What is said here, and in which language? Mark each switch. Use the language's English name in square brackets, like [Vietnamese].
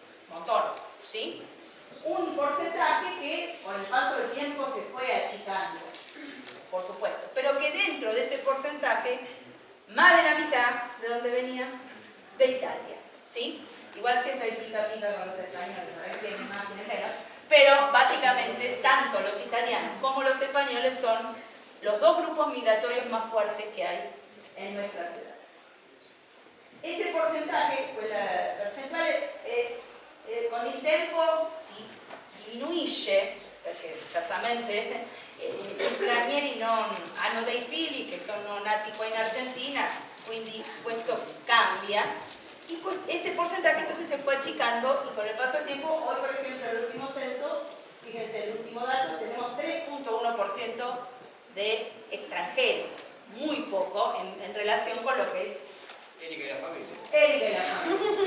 [Spanish] Montón, ¿sí? Un porcentaje que con el paso del tiempo se fue achicando, por supuesto, pero que dentro de ese porcentaje, más de la mitad, ¿de dónde venía? De Italia, ¿sí? Igual siempre hay pica con los españoles, a ver quién es más, quién es menos, pero básicamente tanto los italianos como los españoles son los dos grupos migratorios más fuertes que hay en nuestra ciudad. [Italian] Ese porcentaje, pues la percentuale, con il tempo si diminuisce, perché certamente gli stranieri hanno dei figli che sono nati qua in Argentina, quindi questo cambia. [Spanish] Y este porcentaje entonces se fue achicando y con el paso del tiempo, hoy por ejemplo el último censo, fíjense el último dato, tenemos 3.1% de extranjeros, muy poco en relación con lo que es Élite de la familia. élite de la familia.